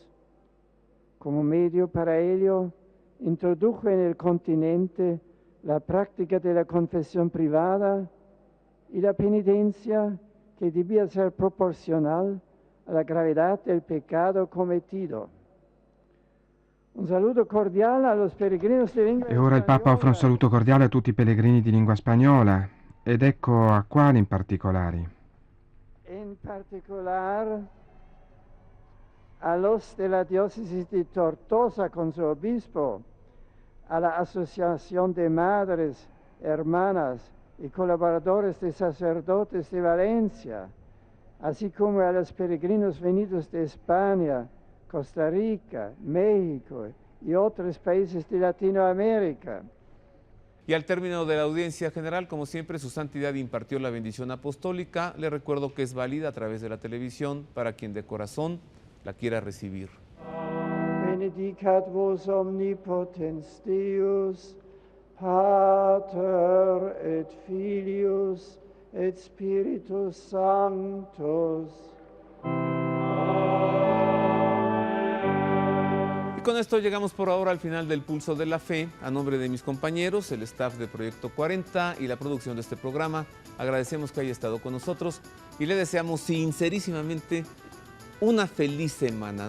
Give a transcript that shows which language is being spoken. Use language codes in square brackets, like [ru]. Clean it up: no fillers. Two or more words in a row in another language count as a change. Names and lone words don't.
[es] Como medio para ello, introdujo en el continente la práctica de la confesión privada y la penitencia que debía ser proporcional a la gravedad del pecado cometido. [it] Un saluto cordiale [es] a los peregrinos [it] di lingua E ora il Papa offre un saluto cordiale a tutti i pellegrini di lingua spagnola, ed ecco a quali in particolari. [es] En particular a los de la diócesis de Tortosa con su obispo, a la Asociación de Madres, Hermanas y Colaboradores de Sacerdotes de Valencia, así como a los peregrinos venidos de España, Costa Rica, México y otros países de Latinoamérica. Y al término de la audiencia general, como siempre, su santidad impartió la bendición apostólica. Le recuerdo que es válida a través de la televisión para quien de corazón la quiera recibir. [la] Benedicat vos omnipotens Deus, Pater et Filius et Spiritus Sanctus. [es] Y con esto llegamos por ahora al final del Pulso de la Fe. A nombre de mis compañeros, el staff de Proyecto 40 y la producción de este programa, agradecemos que haya estado con nosotros y le deseamos sincerísimamente una feliz semana.